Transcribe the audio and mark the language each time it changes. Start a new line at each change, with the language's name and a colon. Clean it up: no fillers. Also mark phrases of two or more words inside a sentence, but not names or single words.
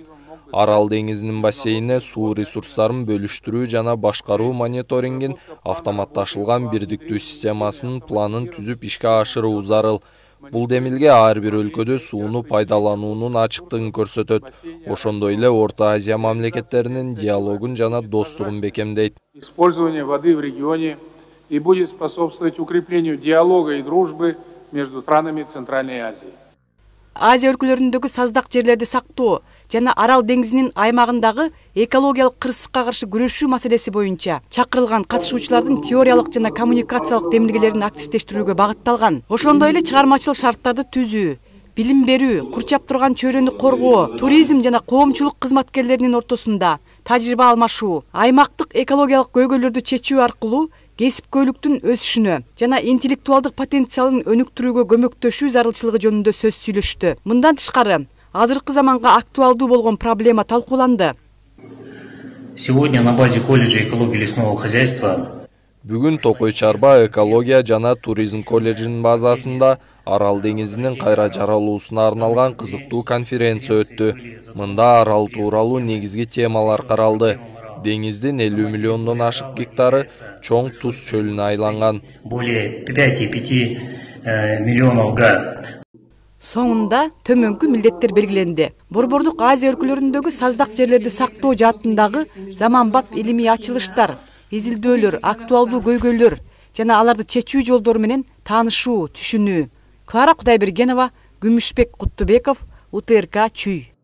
Kyrgyz: Арал деңизинин бассейнине суу ресурстарын бөлүштүрүү жана башкаруу мониторингин автоматташылган бирдиктүү системасынын планын түзүп ишке ашыруу зарыл. Бул демилге ар бир өлкөдө сууну пайдалануунун ачыктыгын көрсөтөт. Ошондой эле Орто Азия мамлекеттеринин диалогун жана достугун бекемдейт.
Russian: Использование воды в регионе и будет способствовать укреплению диалога и дружбы между странами Центральной Азии.
Kyrgyz: Азия өлкөлөрүндөгү саздак жерлерди сактоо жана Арал деңизинин аймагындагы экологиялык кырсыкка каршы күрөшүү маселеси боюнча чакырылган катышуучулардын теориялык жана коммуникациялык демилгелерин активдештирүүгө багытталган. Ошондой эле чыгармачыл шарттарды түзүү, билим берүү, курчап турган чөйрөнү коргоо, туризм жана коомчулук кызматкерлеринин ортосунда тажрыйба алмашуу, аймактык экологиялык көйгөйлөрдү чечүү аркылуу кесипкөйлүктүн өсүшүнө жана интеллектуалдык потенциалын өнүктүрүүгө көмөктөшүү зарылчылыгы жөнүндө сөз сүйлөштү. Мындан тышкары, азыркы заманга актуалдуу болгон проблема талкууланды.
Russian: Сегодня на базе колледжа экологии лесного хозяйства
Kyrgyz: Бүгүн Токой Чарба экология жана туризм колледжинин базасында Арал деңизинин кайра жаралуусуна арналган кызыктуу конференция өттү. Мында Арал тууралуу негизги темалар каралды. Деңиздин 50 миллиондон ашык гектары чоң туз чөлүнө айланган.
Russian: Более 5,5 миллионов га.
Kyrgyz: Соңунда төмөнкү милдеттер белгиленди. Борбордук Азия өлкөлөрүндөгү саздак жерлерди сактоо жаатындагы заманбап илимий ачылыштар, изилдөөлөр, актуалдуу көйгөйлөр жана аларды чечүү жолдору менен таанышуу, түшүнүү. Клара Кудайбергенова, Күмүшбек Куттубеков, УТРК Чүй.